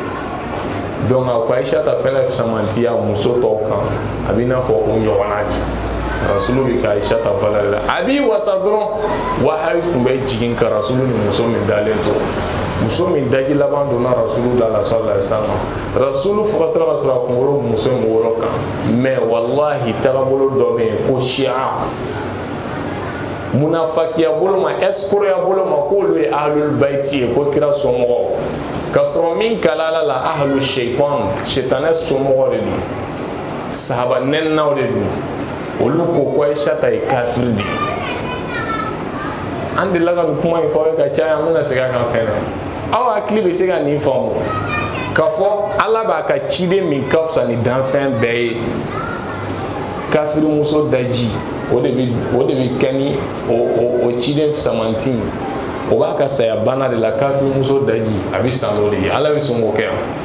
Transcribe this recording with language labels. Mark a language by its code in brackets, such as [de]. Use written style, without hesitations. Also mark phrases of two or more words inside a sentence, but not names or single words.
[bm] Donc a ko Aisha ta fɛnɛ samantiya muso tɔw kan a b'i n'a fɔ o ɲɔgɔnna de Rasulu bi ka Aisha ta valeur la a b'i wasa dɔrɔn wahayi tun bɛ jigin ka Rasulu ni muso min dalen to muso min daji laban donna Rasulu da la [ar] صلى الله عليه وسلم. [bm] Rasulu fo ka tila ka sɔrɔ a kunkolo muso in wolo kan mais wallahi tagabolo dɔ bɛ yen ko Shia munafakiya bolo ma escroya bolo ma k'olu ye [ar] أهل البيت [bm] ye ko kira somɔgɔw ka sɔrɔ min kalala la [ar] أهل الشيطان [bm] shaitanɛ somɔgɔ de don sahaba nɛninaw de don olu ko Aisha ta ye kafiri de an delila ka nin kuma in fɔ aw ye ka caya an bɛna segin a kan fɛnɛ aw hakili bɛ se ka nin faamu k'a fɔ Ala b'a ka ciden min ka fisa ni danfɛn bɛɛ ye kafiri muso daji o de bɛ kɛ ni o ciden samanti o b'a ka saya bana de la kafiri muso daji a bɛ san o de ye Ala bɛ sɔn k'o kɛ yan